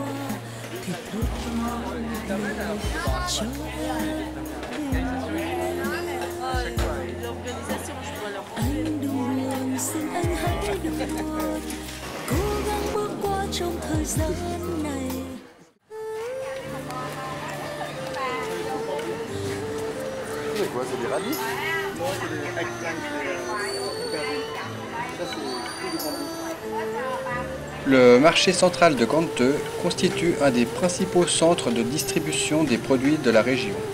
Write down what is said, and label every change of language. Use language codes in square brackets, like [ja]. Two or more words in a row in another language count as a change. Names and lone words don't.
[vi] Thì thôi mong lời cho em. Anh đừng buồn, xin anh hãy đừng buồn, cố gắng bước qua trong thời gian này. [fr] C'est quoi, c'est des radis? Le marché central de Canteux constitue un des principaux centres de distribution des produits de la région.